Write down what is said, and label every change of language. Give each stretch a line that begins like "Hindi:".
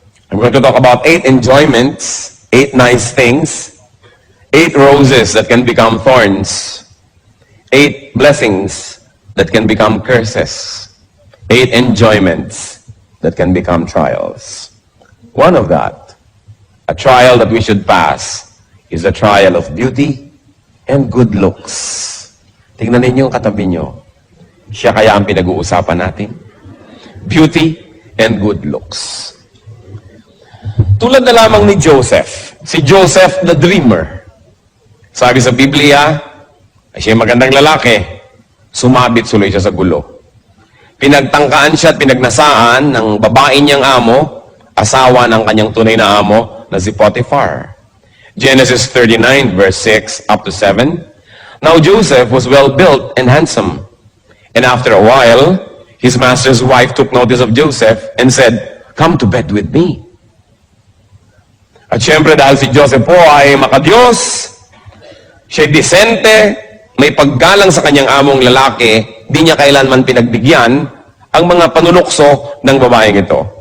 English: I'm going to talk about 8 enjoyments, 8 nice things, 8 roses that can become thorns, 8 blessings that can become curses, 8 enjoyments that can become trials. One of that, a trial that we should pass, is a trial of beauty and good looks.
Filipino: Tingnan ninyo yung katabi nyo. Siya kaya ang pinag-uusapan natin.
English: Beauty and good looks.
Filipino: Tulad na lamang ni Joseph. Si Joseph the dreamer. Sabi sa Biblia, ay siya magandang lalaki. Sumabit suloy siya sa gulo. Pinagtangkaan siya at pinagnasaan ng babae niyang amo, asawa ng kanyang tunay na amo na si Potiphar. Genesis 39 verse 6 up to 7.
English: Now Joseph was well built and handsome. And after a while, his master's wife took notice of Joseph and said, "Come to bed with me."
Filipino: At syempre dahil si Joseph po ay makadiyos, siya'y disente, may paggalang sa kanyang among lalaki, di niya kailanman pinagbigyan ang mga panunukso ng babaeng ito.